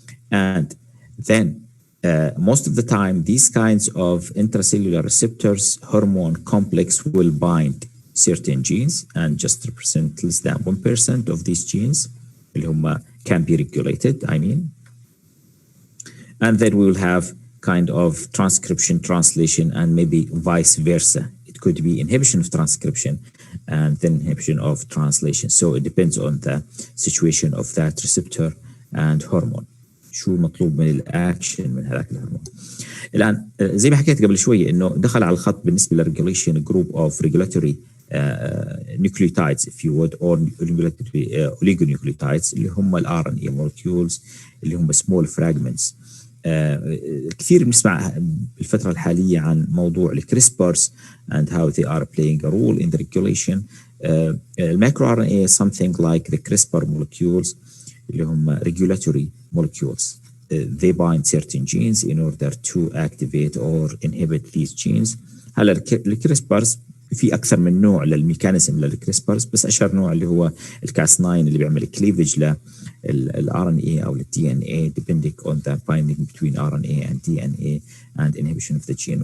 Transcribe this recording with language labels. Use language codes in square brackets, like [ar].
[en] And then most of the time, these kinds of intracellular receptors hormone complex will bind certain genes and just represent less than 1% of these genes اللي هم can be regulated, I mean. And then we will have kind of transcription, translation, and maybe vice versa. It could be inhibition of transcription and then inhibition of translation. So it depends on the situation of that receptor and hormone. [ar] شو مطلوب من الاكشن من هذاك الهرمون. الان زي ما حكيت قبل شويه انه دخل على الخط بالنسبه للريجوليشن جروب اوف ريجولاتوري nucleotides [en] if you would [ar] or oligonucleotides اللي هم الار ان اي molecules اللي هم small fragments. كثير بنسمع بالفتره الحاليه عن موضوع الكريسبرز [en] and how they are playing a role in the regulation. المايكرو ار ان اي something like the CRISPR molecules اللي هم regulatory molecules. They bind certain genes in order to activate or inhibit these genes. [ar] هلا الكريسبرز في اكثر من نوع للميكانيزم للكريسبرز، بس اشهر نوع اللي هو الكاس 9 اللي بيعمل كليفج للار ان اي او للدي ان اي [en] depending on the binding between RNA and DNA and inhibition of the gene.